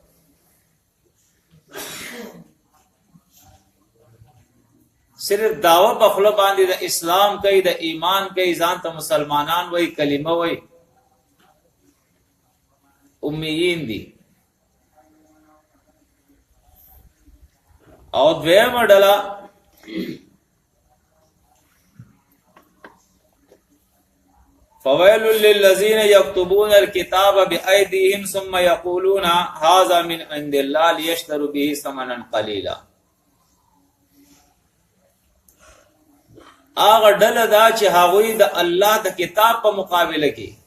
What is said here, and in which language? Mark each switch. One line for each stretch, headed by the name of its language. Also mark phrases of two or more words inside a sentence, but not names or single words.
Pashto: صرف دعوه په خله باندې د اسلام کوي، د ایمان کوي، ځان ته مسلمانان وای، کلمه وای، امیین دي. او دویم ډله
Arabic: فویل للذین یکتبون الکتاب بأیدیهم ثم یقولون هذا من عند الله لیشتروا به ثمنا قلیلا.
Pashto: آغا ډل دا چې هغوی د الله د کتاب په مقابله کې